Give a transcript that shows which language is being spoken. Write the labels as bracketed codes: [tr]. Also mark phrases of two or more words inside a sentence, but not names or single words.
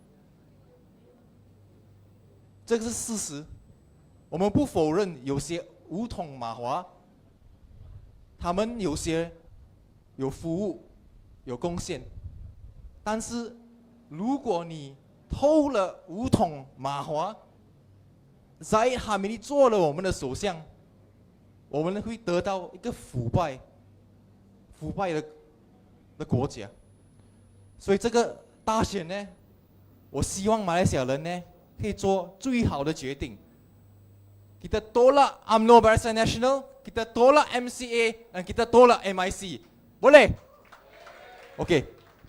[zh] 这个是事实，我们不否认有些吴统、马华，他们有些有服务、有贡献，但是如果你偷了5桶马华 ，Zahid Hamidi 做了我们的首相，我们会得到一个腐败的国家。所以这个大选呢，我希望马来西亚人呢可以做最好的决定。 [ms] Kita tolak UMNO Barisan Nasional, kita tolak MCA dan kita tolak MIC. Boleh? Okey.